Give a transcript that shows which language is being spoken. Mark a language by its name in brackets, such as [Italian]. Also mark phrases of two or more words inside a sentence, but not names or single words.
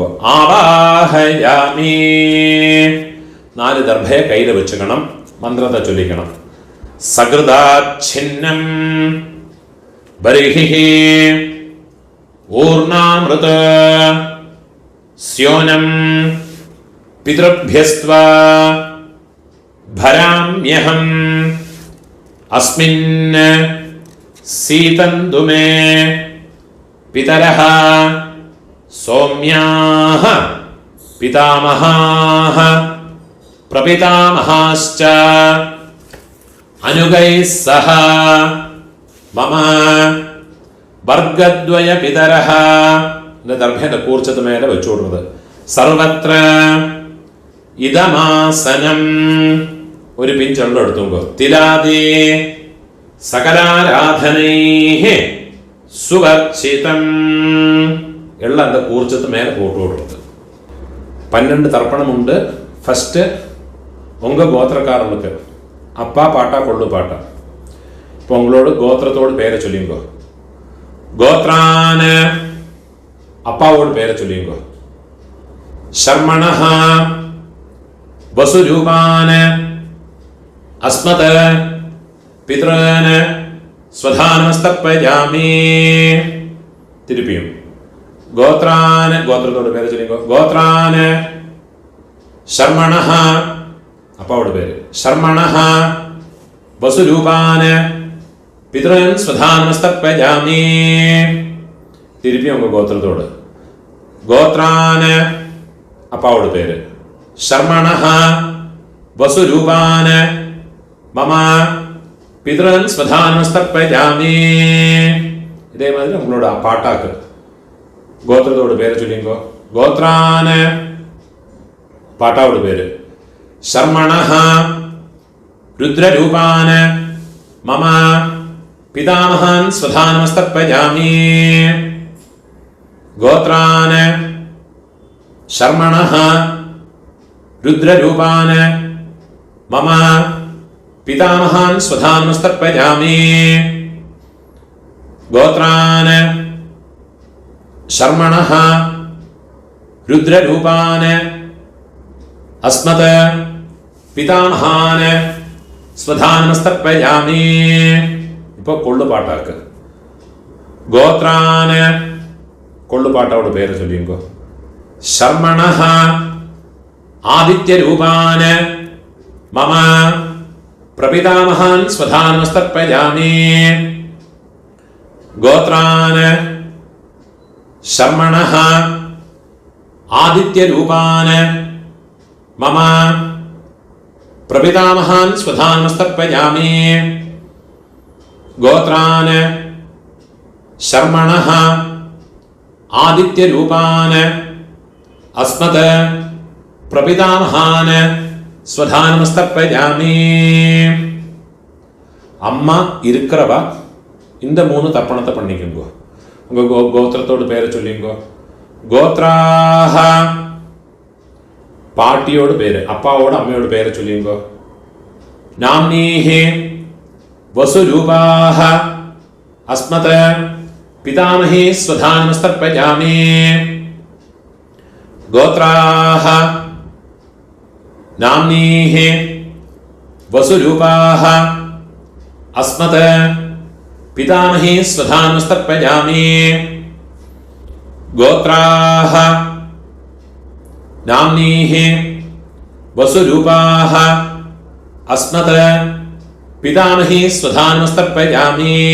[Tamil] ஆவாஹயாமி. 4 தர்பையை கையில் வச்சுக்கணும். மந்திரத்தை சொல்லிக்கணும். [Sanskrit] சகிருதாச்சின்னம் பரிஹி ஊர்ணாமிருத ஸ்யோனம் பித்ருभ्यस्त्वा भराम्यहम् अस्मिन् सीतन्तु मे पितरः सौम्याः पितामहाः प्रपितामहाश्च अनुगैः सह मम वर्गद्वय पितरः. [Tamil] இந்த தர்பேத கூர்ச்சத்து மேல வச்சு விடுறது. [Sanskrit] സർവത്ര ഇദമാസനം. [Tamil] ஒரு பிஞ்சுள்ள எடுத்துங்கோ. [Sanskrit] തിലാദേ സകലാരാധനൈഃ സുവർച്ചിതം. [Tamil] എല്ലാം அந்த கூர்ச்சத்து மேல போட்டு விடுறது. 12 தர்ப்பணம் உண்டு. ஃபர்ஸ்ட் உங்க கோத்திரக்காரனுக்கு அப்பா பாட்டா கொள்ளு பாட்டா. இப்போ உங்களோட கோத்திரத்தோட பேரை சொல்லிங்கோ. கோத்ரான அப்பாவோட பேரை சொல்லிங்கோ. [Sanskrit] शर्मणः वसुरूपान् अस्मत् पितॄन् स्वधानमस्तर्पयामि. [Tamil] திருப்பியும் கோத்ரான். கோத்திரத்தோட பேரை சொல்லிங்கோ. கோத்ரான் शर्मणः அப்பாவோட பேரு. [Sanskrit] शर्मणः वसुरूपान् पितॄन् स्वधानमस्तर्पयामि. [Tamil] திருப்பியும் உங்க கோத்திரத்தோட. கோத்ரான் அப்பாவோட பேரு. [Sanskrit] शर्मणः वसुरूपान् मम पितॄन् स्वधानमस्तर्पयामि. [Tamil] இதே மாதிரி உங்களோட பாட்டாக்கு கோத்திரத்தோட பேரை சொல்லிங்கோ. கோத்ரான் பாட்டாவோட பேரு. [Sanskrit] शर्मणः रुद्ररूपान् मम पितामहान् स्वधानमस्तर्पयामि. गोत्रान् शर्मणः रुद्ररूपान् मम पितामहान् स्वधानमस्तर्पयामि. गोत्रान् शर्मणः रुद्ररूपान् अस्मत् पितामहान् स्वधानमस्तर्पयामि. [Tamil] இப்போ கொள்ளு பாட்டாக்கு கோத்ரான் கொள்ளு பாட்டாவோட பேரை சொல்லிங்கோ. [Sanskrit] ശർമ്മണഃ ആദിത്യരൂപാൻ മമ പ്രപിതാമഹാൻ സ്വധാനമസ്തർപ്പയാമി. ഗോത്രാൻ ശർമ്മണഃ ആദിത്യരൂപാൻ മമ പ്രപിതാമഹാൻ സ്വധാനമസ്തർപ്പയാമി. ഗോത്രാൻ ശർമ്മണഃ ആദിത്യരൂപാൻ അസ്മത് പ്രപിതാമഹാൻ സ്വധാനമസ്തർപ്പയാമി. [Tamil] അമ്മ இருக்கிறவ இந்த 3 தர்ப்பணத்தை பண்ணிக்கோங்க. உங்க கோத்திரத்தோட பேரை சொல்லிங்கோ. கோத்ராஹ பாட்டியோட பேரு, அப்பாவோட அம்மையோட பேரை சொல்லிங்கோ. [Sanskrit] நாம்னீஹி வசுரூபாஹ அஸ்மத் பிதாமஹி ஸ்வதானமஸ்தர்ப்பயாமி. கோத்ராஹ நாம்னீஹி வசுரூபாஹ அஸ்மத் പിതാമഹി സ്വധാനമസ്തർപ്പയാമി. ഗോത്രാഹ നാംനീഹി വസുരൂപാഹ അസ്മത് പിതാമഹി സ്വധാനമസ്തർപ്പയാമി.